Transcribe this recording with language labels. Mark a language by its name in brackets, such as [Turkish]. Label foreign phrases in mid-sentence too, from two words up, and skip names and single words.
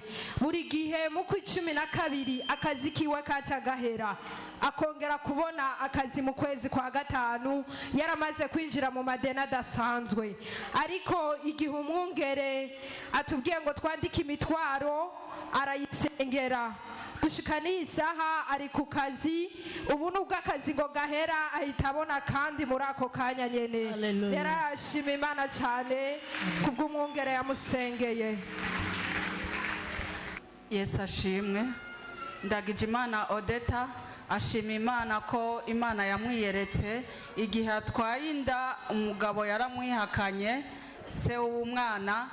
[Rundi] Buri gihe mu kwa 12 akazi kiwe kaca gahera, akongera kubona akazi mu kwezi kwa gatanu. Yaramaze kwinjira mu madeni adasanzwe, ariko igihe umwungere atubwiye ngo twandike imitwaro, arayisengera. Gushika n'isaha ari ku kazi. Ubu nubwo akazi ngo gahera, ahita abona kandi muri ako kanya nyene. Yarashima Imana cyane kubw'umwungere yamusengeye. Yesu ashimwe. Ndagije Imana Odeta ashima Imana ko Imana yamwiyeretse igihe atwaye inda, umugabo yaramwihakanye, se w'umwana